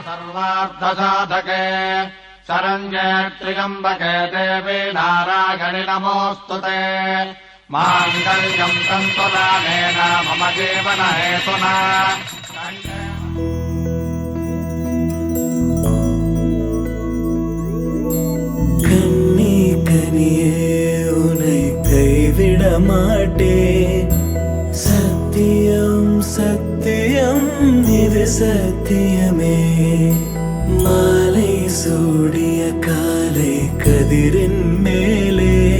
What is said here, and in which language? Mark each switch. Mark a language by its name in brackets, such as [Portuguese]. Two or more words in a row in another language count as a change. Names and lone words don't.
[Sanskrit] सर्वार्थसाधके शरण्ये त्र्यम्बके देवी नारायणि नमोऽस्तुते माङ्गल्यम् तन्तुनानेन मम जीवनहेतुना [Tamil] கண்ணே கனியே உன்னை கைவிட மாட்டேன் சத்தியம் சத்தியம் இது சத்தியமே மாலை சூடிய காலை கதிரின் மேலே